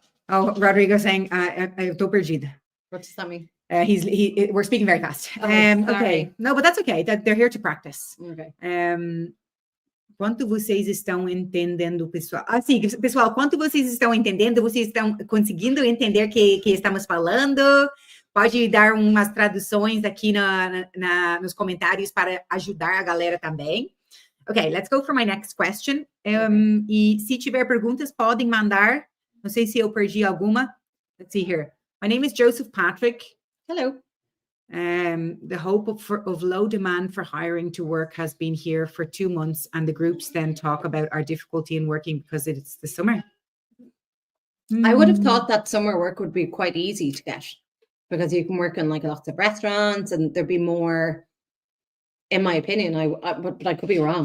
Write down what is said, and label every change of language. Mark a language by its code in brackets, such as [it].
[en] Oh, Rodrigo saying, [pt] estou perdido. [en] What does that mean? We're speaking very fast. Okay. No, but that's okay. They're here to practice. Okay. [pt] Quanto vocês estão entendendo, pessoal? Sim, pessoal, quanto vocês estão entendendo? Vocês estão conseguindo entender que estamos falando? Pode dar umas traduções aqui nos comentários para ajudar a galera também. [en] Okay, let's go for my next question. [pt] E se tiver perguntas, podem mandar. Não sei se eu perdi alguma. [en] Let's see here. My name is Joseph Patrick. Hello. The hope of low demand for hiring to work has been here for 2 months, and the groups then talk about our difficulty in working because it's the summer. I would have thought that summer work would be quite easy to get because you can work in like lots of restaurants and there'd be more, in my opinion, but I could be wrong.